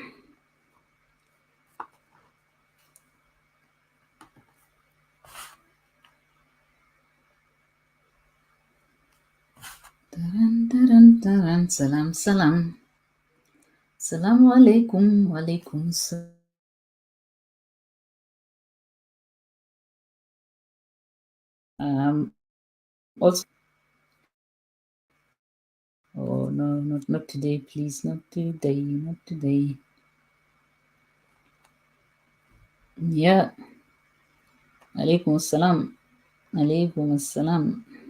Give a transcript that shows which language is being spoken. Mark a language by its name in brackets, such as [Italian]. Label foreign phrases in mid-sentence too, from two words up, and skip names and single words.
[Arabic] Taran. Salam. السلام عليكم. وعليكم السلام. [English] Also, oh no, not today, please. Not today. Yeah. [Arabic] عليكم السلام. عليكم السلام.